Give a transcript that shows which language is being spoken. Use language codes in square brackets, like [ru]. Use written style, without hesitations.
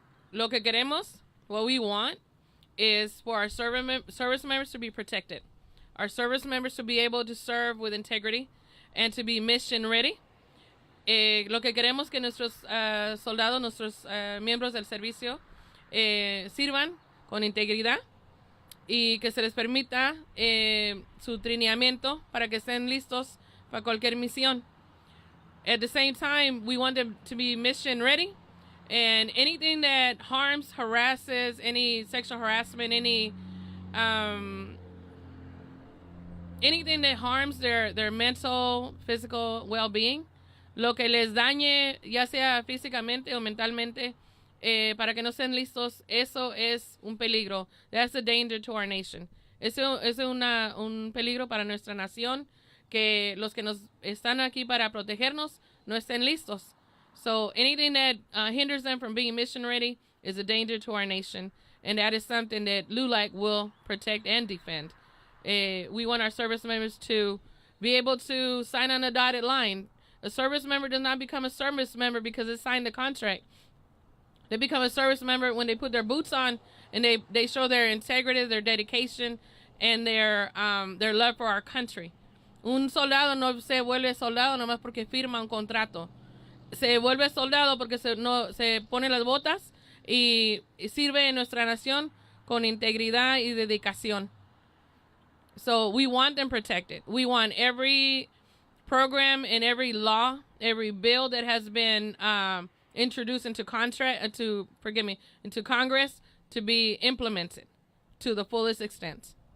[es] Lo que queremos, [en] what we want, is for our service members to be protected. Our service members to be able to serve with integrity and to be mission ready. [es] Lo que queremos que nuestros soldados, nuestros miembros del servicio sirvan con integridad y que se les permita su trineamiento para que estén listos para cualquier misión. [en] At the same time, we want them to be mission ready, and anything that harms, harasses, any sexual harassment, anything that harms their mental, physical well-being, [es] lo que les dañe, ya sea físicamente o mentalmente, para que no estén listos, eso es un peligro. [en] That's a danger to our nation. [es] Eso es un peligro para nuestra nación, que los que nos están aquí para protegernos no estén listos. [en] So anything that hinders them from being mission ready is a danger to our nation, and that is something that LULAC will protect and defend. We want our service members to be able to sign on a dotted line. A service member does not become a service member because they signed the contract. They become a service member when they put their boots on and they show their integrity, their dedication, and their love for our country. [es] Un soldado no se vuelve soldado nomás porque firma un contrato. Se vuelve soldado porque se pone las botas y sirve en nuestra nación con integridad y dedicación. [en] So we want them protected. We want every program and every law, every bill that has been introduced into Congress to be implemented to the fullest extent.